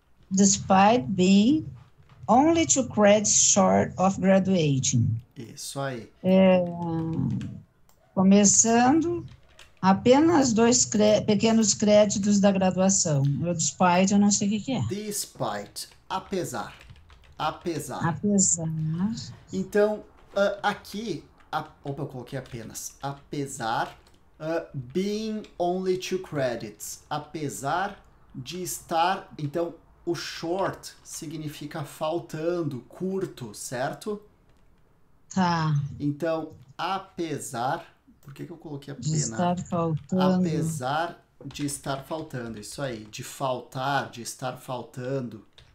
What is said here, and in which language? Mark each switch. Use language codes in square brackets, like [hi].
[en] Despite being only 2 credits short of graduating. [pt] Isso aí. Começando apenas 2 pequenos créditos da graduação. O despite eu não sei o que é. Despite, apesar. Apesar. Apesar. Então, aqui, opa, eu coloquei apenas. [en] Apesar, being only 2 credits. [pt] Apesar de estar, então, o short significa faltando, curto, certo? Tá. Então, apesar, por que eu coloquei De apenas? estar faltando. Apesar de estar faltando, isso aí, de faltar, de estar faltando.